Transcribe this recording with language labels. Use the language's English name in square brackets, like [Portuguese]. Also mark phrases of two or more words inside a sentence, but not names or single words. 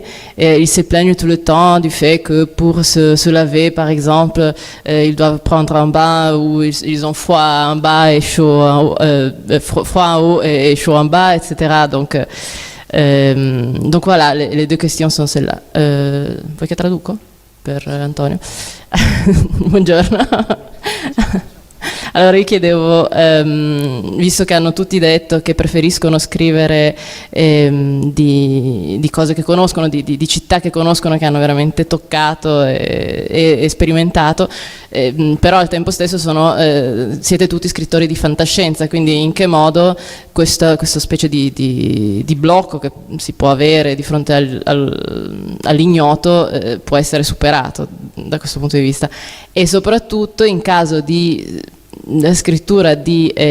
[French] Et ils se plaignent tout le temps du fait que pour se laver, par exemple, ils doivent prendre un bain où ils ont froid en bas et chaud en haut, froid en haut et chaud en bas, etc. Donc voilà, les deux questions sont celles-là. [Italian] Vuoi che traduco? Per Antonio. Buongiorno. Allora io chiedevo, visto che hanno tutti detto che preferiscono scrivere di cose che conoscono, di città che conoscono, che hanno veramente toccato e sperimentato, però al tempo stesso siete tutti scrittori di fantascienza, quindi in che modo questa specie di blocco che si può avere di fronte all'ignoto può essere superato da questo punto di vista, e soprattutto in caso di scrittura di